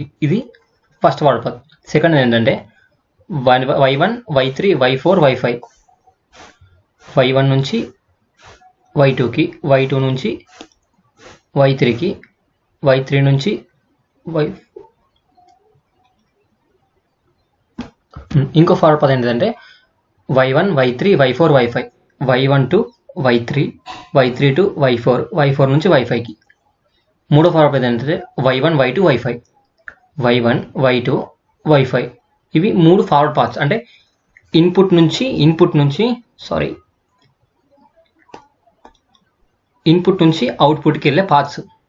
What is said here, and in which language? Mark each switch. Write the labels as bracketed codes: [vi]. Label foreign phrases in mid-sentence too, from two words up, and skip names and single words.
[te] ఇది [en] first forward path. [te] సెకండ్ ఏంటంటే y1 y3 y4 y5, y1 నుంచి y2కి, y2 నుంచి y3కి, y3 నుంచి ఇంకో [en] forward path [te] ఏంటంటే y1 y3 y4 y5, y1 టు y3, y3 టు y4, y4 నుంచి y5కి. మూడో [en] forward path [te] ఏంటంటే y1 y2 y5, y1 y2 y5. ఇవి 3 [en] forward paths. [te] అంటే ఇన్పుట్ నుంచి అవుట్పుట్కి వెళ్ళే పాత్స్.